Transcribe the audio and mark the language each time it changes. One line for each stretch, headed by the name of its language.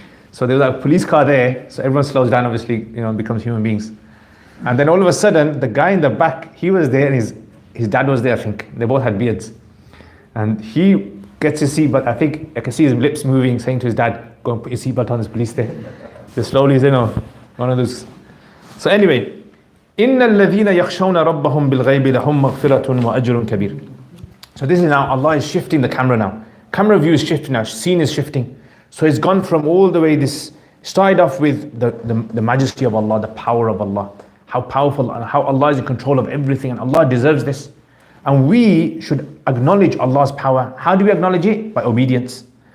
English: So there was a police car there, so everyone slows down, obviously, you know, becomes human beings. And then all of a sudden, the guy in the back, he was there and his dad was there, I think. They both had beards. And he gets his seatbelt, I think I can see his lips moving, saying to his dad, go and put your seatbelt on, there's police there. Just slowly, you know, one of those. So anyway,
Arabic: إِنَّ الَّذِينَ يَخْشَوْنَ رَبَّهُمْ بِالْغَيْبِ لَهُمْ مَغْفِرَةٌ وَأَجْرٌ كَبِيرٌ.
English: So this is now, Allah is shifting the camera now. Camera view is shifting now, scene is shifting. So it's gone from all the way this, started off with the majesty of Allah, the power of Allah, how powerful and how Allah is in control of everything, and Allah deserves this. And we should acknowledge Allah's power. How do we acknowledge it? By obedience.